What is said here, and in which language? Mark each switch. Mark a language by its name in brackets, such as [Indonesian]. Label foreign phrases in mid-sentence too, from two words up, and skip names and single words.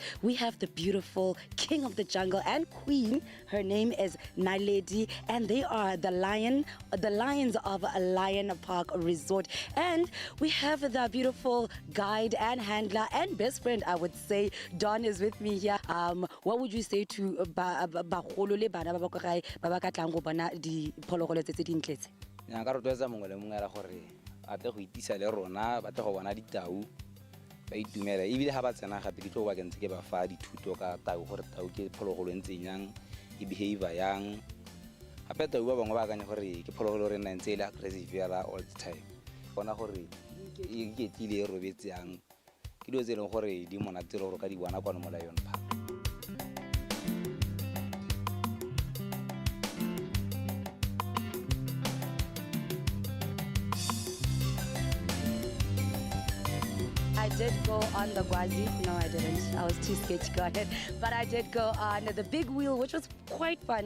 [English] We have the beautiful king of the jungle and queen. Her name is Naledi, and they are the lions of Lion Park Resort. And we have the beautiful guide and handler and best friend, I would say. Don is with me here. What would you say to [Tswana] bagolo le bana ba ba ka ka tlang go bona diphologolo tse dintletse? Nka rotloetsa mongwe le mongwe ra gore a tle go itisa le rona ba tle go bona ditau ba itumela ebile ha ba tsena gape ke tlo ba kentse ke ba fa dithuto ka tau gore tau ke phologolo ntse yang e behavior yang gape tau ba bangwe ba akanya gore ke phologolo re nna ntse ile aggressive yala [English] all the time [Tswana] bona gore e ketile e robetse yang ke dilo tse leng gore di monate gore ka di bona kwa mo Lion Park. [English] I did go on the Gwazi. No, I didn't. I was too scared to go ahead. But I did go on the big wheel, which was quite fun.